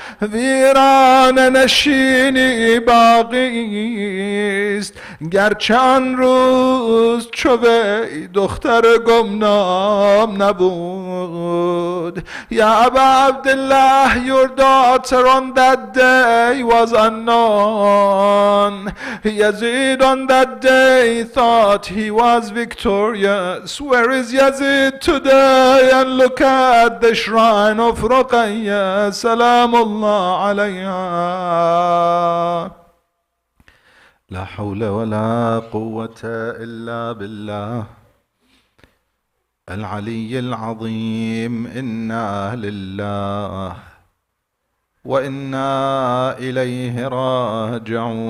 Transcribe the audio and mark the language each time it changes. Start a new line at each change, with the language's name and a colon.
Persian: ویران نشینی باقی است گرچه آن روز چو وی دختر گمنام نبود یا ابا Abdullah,
English: your daughter on that day was unknown. Yazid on that day thought he was victorious. Where is Yazid today? And look at the shrine of Ruqayya Salamullah alayha.
Arabic: La hawla wa la quwwata illa billah العلي العظيم إنا لله وإنا إليه راجعون